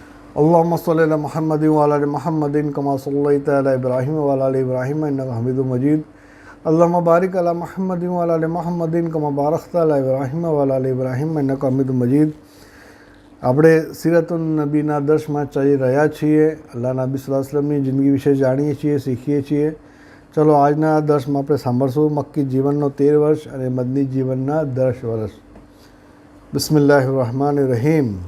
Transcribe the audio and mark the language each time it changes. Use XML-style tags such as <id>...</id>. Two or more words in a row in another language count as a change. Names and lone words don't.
<ar>اللهم صل على محمد وعلى آل محمد كما صليت على إبراهيم وعلى آل إبراهيم إنك حميد مجيد. اللهم بارك على محمد وعلى آل محمد كما باركت على إبراهيم وعلى آل إبراهيم إنك حميد مجيد.</ar> <gu>આપણે સીરતુન નબીના દર્શમાં ચાલી રહ્યા છીએ। અલ્લાહના નબી સલ્લલ્લાહુ અલૈહિ વસલ્લમની જિંદગી વિશે જાણીએ છીએ, શીખીએ છીએ। ચલો આજના દર્શમાં આપણે સાંભળશું મક્કી જીવનનો 13 વર્ષ અને મદની જીવનના 10 વર્ષ।</gu> <ar>بسم الله الرحمن الرحيم.</ar>